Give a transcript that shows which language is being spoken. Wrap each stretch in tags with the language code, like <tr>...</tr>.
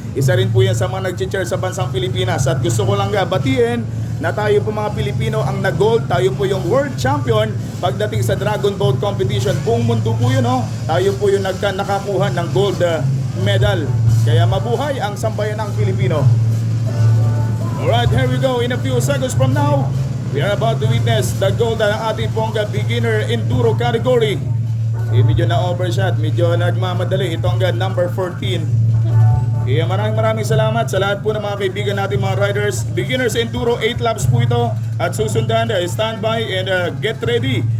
<tl>Isa rin po yan sa mga nag-cheer sa bansang Pilipinas. At gusto ko lang batiin na tayo po mga Pilipino ang nag-gold. Tayo po yung World Champion pagdating sa Dragon Boat Competition. Buong mundo po yun, tayo po yung nakakuha ng gold medal. Kaya mabuhay ang sambayan ng Pilipino.</tl> <en>Alright, here we go. In a few seconds from now, we are about to witness the gold ng ating pong beginner enduro category.</en> <tl>Medyo na overshot, medyo nagmamadali. Ito ang number 14. Maraming salamat sa lahat po ng mga kaibigan natin mga riders. Beginners enduro, 8 laps po ito. At susundan,</tl> <en>stand by and get ready.</en>